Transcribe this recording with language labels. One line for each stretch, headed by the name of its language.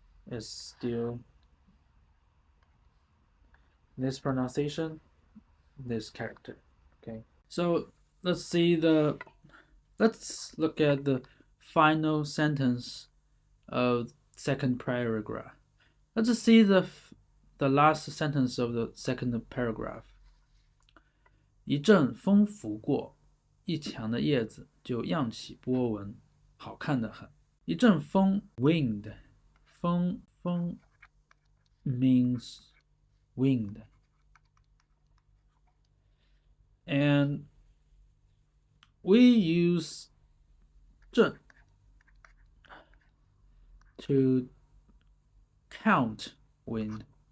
English: It's still this pronunciation, this character, okay? So let's see the Let's look at the final sentence of second paragraph. Let's see the last sentence of the second paragraph.
Chinese: 一阵风拂过，一墙的叶子就漾起波纹，好看的很。一阵风
English: wind 风 means wind, and we use 阵 to count wind.